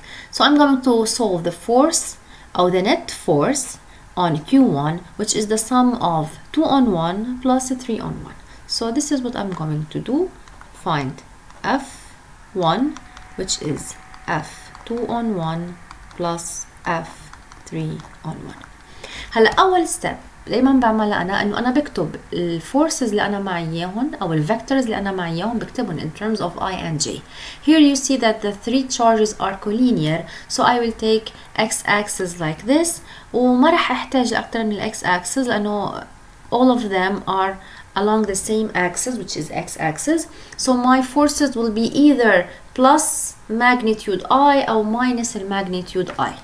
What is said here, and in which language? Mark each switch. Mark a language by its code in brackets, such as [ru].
[en] So I'm going to solve the force or the net force on Q1, which is the sum of 2 on 1 plus 3 on 1. So this is what I'm going to do. Find F1, which is F2 on 1 plus F3 on 1. [ar] هلا أول step دايما بعملها انه انا بكتب الفورسز اللي انا معي اياهم او الفيكتورز اللي انا معي اياهم بكتبهم [en] in terms of I and J. Here you see that the three charges are collinear, so I will take x-axis like this [ar] وما رح احتاج اكتر من x-axis لانه [en] all of them are along the same axis, which is x-axis. So my forces will be either plus magnitude I or minus magnitude I.